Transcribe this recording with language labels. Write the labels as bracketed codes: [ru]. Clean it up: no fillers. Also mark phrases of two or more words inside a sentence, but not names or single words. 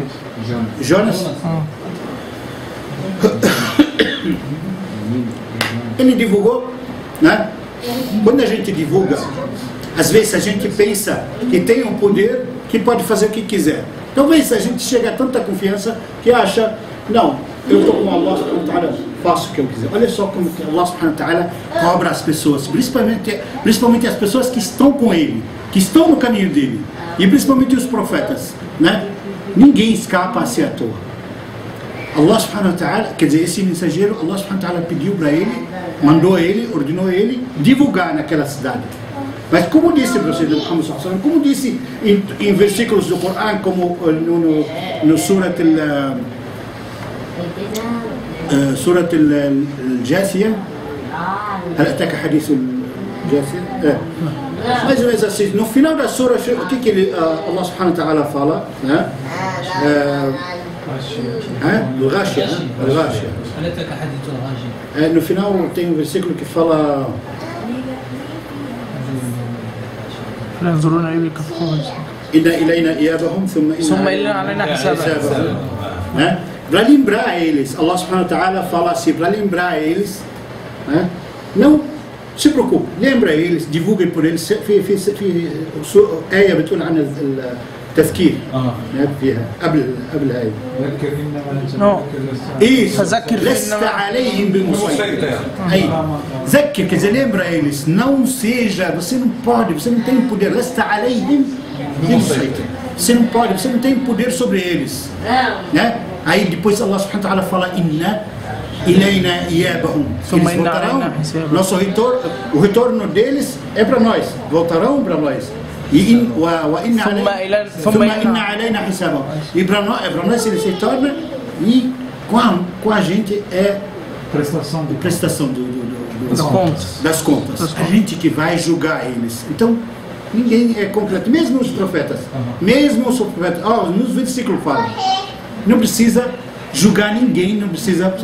[pt] Jonas? Ele divulgou, né? Quando a gente divulga, às vezes a gente pensa que tem um poder que pode fazer o que quiser. Talvez a gente chegue a tanta confiança que acha, não, eu estou com [ar] الله سبحانه وتعالى, [pt] faço o que eu quiser. Olha só como que [ar] الله سبحانه وتعالى [pt] cobra as pessoas, principalmente as pessoas que estão com ele, que estão no caminho dele, e principalmente os profetas, né? Ninguém escapa assim à toa. [ar] الله سبحانه وتعالى, [pt] quer dizer, esse mensageiro, [ar] الله سبحانه وتعالى [pt] pediu para ele, mandou ele, ordenou ele divulgar naquela cidade. Mas como disse o profeta Muhammad [ar] صلى الله عليه وسلم, [pt] como disse em versículos do Corão, como no Surat al-Jathiyah, [ar] هل أتاك حديث الجاثية؟ [pt] Mais ou menos assim, no final da sura, o que [ar] الله سبحانه وتعالى [pt] fala? [ar] الغاشية. هل أتاك حديث الغاشية؟ [pt] No final tem um versículo que fala [ar] ينظرون إليك فخورا إن إلينا إيابهم ثم إن علينا حسابهم. [pt] Né? Para lembrar eles, [ar] الله سبحانه وتعالى [pt] fala assim, para lembrar eles, né? Não se preocupe, lembra eles, divulguem por eles. [ar] في آية بتقول عن التذكير فيها قبل هاي لست عليهم بمسيطر. ذكر, [pt] quer dizer, lembra eles, não seja, você não pode, você não tem poder. [ar] لست عليهم بمسيطر, [pt] você não pode, você não tem poder sobre eles, né? Aí depois [ar] الله سبحانه وتعالى [pt] fala [ar] إن إلينا إيابهم, [pt] eles voltarão, nosso retorno, o retorno deles é para nós, voltarão para nós. E [ar] ثم إن علينا حسابهم, [pt] e para nós eles retornam, e com a gente é prestação das contas, a gente que vai julgar eles. Então ninguém é completo, mesmo os profetas, nos versículos falam, não precisa julgar ninguém, não precisa, sabe,